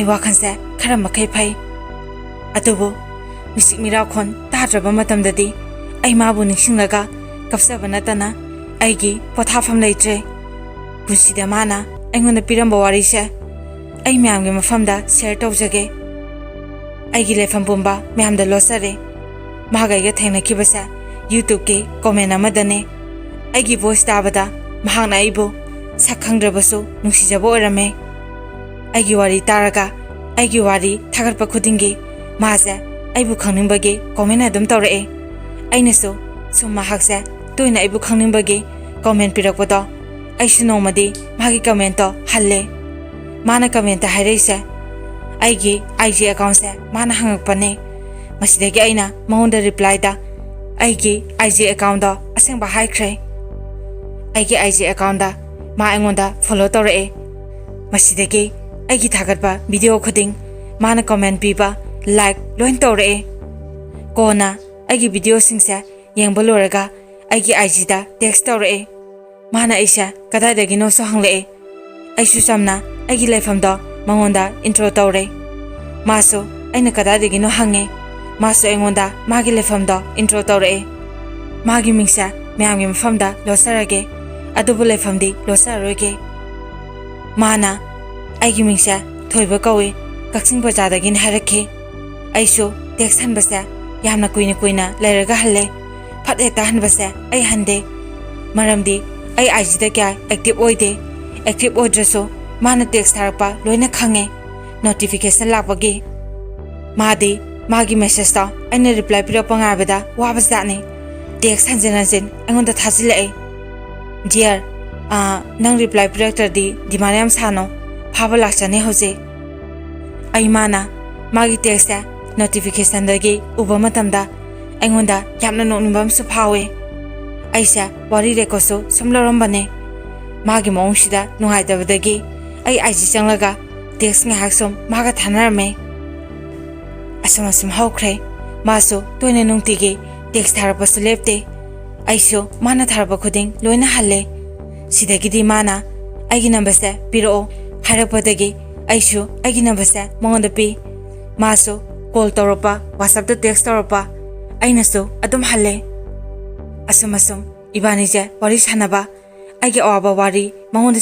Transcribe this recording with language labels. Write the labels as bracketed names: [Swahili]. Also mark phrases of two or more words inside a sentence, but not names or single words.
[Manipuri] wakhansa khara makai phai adubu misik mira khon tadraba matamdadi ai mabu ningsinglaga kapsaba natana aigi pothafam leitre pusida mana aingona piramba wari se ai mayamgi mafamda share tawjage aigi lefam pumba mayamda losare mahagaiga thengnakibasa YouTube ke comment amadane aigi voice tabada mahangna aibu sakhangdrabasu nungsijabo orame aigi wari taraga aigi wari thagarpa khudingi maza aibu khangningbage comment adum tawrae ainasu sum mahaksa toina aibu khangningbage comment pirakpodo aishu nomadi magi comment to halle mana comment ta hareisa aigi IG account se mana hangakpane masidagi aina maunda reply da aigi IG account da asengba haikre aigi IG account da ma engonda follow tawrae masidagi aigi thagatba video khuding mana comment piba like loin tawrae kona aigi video singsa yengba loraga aigi IG da text tawrae mana aisha kadadagi no so hangle aishu samna aigi lefam da mangonda intro tawre maso aina kadadagi no hange maso engonda magi lefam da intro tawre magi mingsa mayamgi mafam da losarage adubu lefam di losaroge mana aigi mingsa thoiba kawe kaksing bajadagi harakhe aishu text hanbasa yamna kuina lairaga halle phat ekta hanbasa ai hande maramdi ai IG da kya active oide active odraso mana text tharpa loina khange notification lakpagi madi magi message ta aina reply pira pangabada wabasdane text hanjanajen angonda thajilai dear nang reply pira di dimanam sano phaba lakchane hoje ai mana magi [English] text notification [Manipuri] dagi ubama tamda angonda yamna nonibam su phawe aisa wari rekoso sumlarambane magi mongshida nungaitaba ai IG changlaga text nga haksom maga thanarme asam haukre maso toine nungtige text tharapasa lepte aiso mana tharapa khuding loina halle sidagi di mana aigi number sa piro harapadagi aiso aigi number sa mongonda pi maso call toropa WhatsApp da text toropa ainaso adum halle asam ibani je wari sanaba aigi awaba wari mangonda